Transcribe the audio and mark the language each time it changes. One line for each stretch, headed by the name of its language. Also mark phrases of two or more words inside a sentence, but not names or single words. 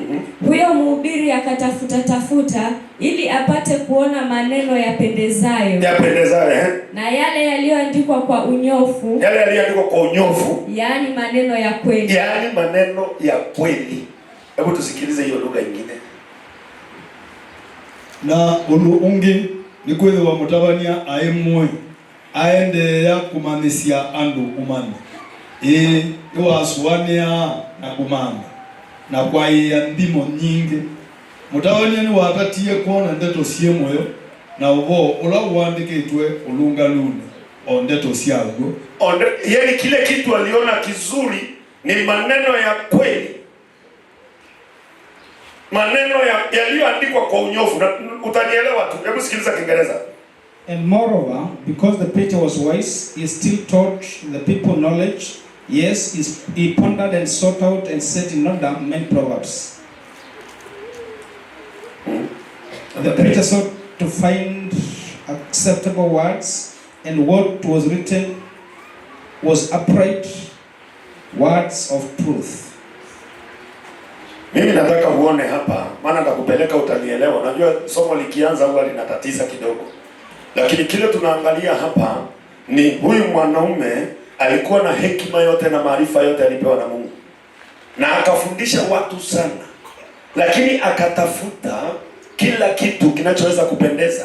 Swahili: Huyo mhubiri akatafuta ili apate kuona maneno yapendezayo. Na yale yaliyoandikwa kwa unyofu. Yale yaliyoandikwa kwa unyofu. Yaani maneno ya kweli. Yaani maneno ya kweli. Hebu tusikilize hiyo lugha nyingine.
Kamba: Na ulu ungi ni kweli wa mutabania aemwe aende ya kumanisia andu umane iwasuania na kumanga na kwa ya ndimo nyingi mutabania ni watatie kuona ndeto sie moyo na uvo ula uandikitwe ulunga lune o ndeto siago
Swahili: yani kile kitu aliona kizuri ni maneno ya kweli, maneno yaliyoandikwa kwa unyofu. Utanielewa tu, hebu sikiliza Kiingereza.
English: And moreover, because the preacher was wise, he still taught the people knowledge Yes, he pondered and sought out and set in order many proverbs. The preacher sought to find acceptable words, and what was written was upright words of truth.
Swahili: Mimi nataka uone hapa, maana nitakupeleka utanielewa. Najua somo likianza huwa linatatiza kidogo. Lakini kile tunaangalia hapa ni huyu mwanaume alikuwa na hekima yote na maarifa yote alipewa na Mungu. Na akafundisha watu sana. Lakini akatafuta kila kitu kinachoweza kupendeza.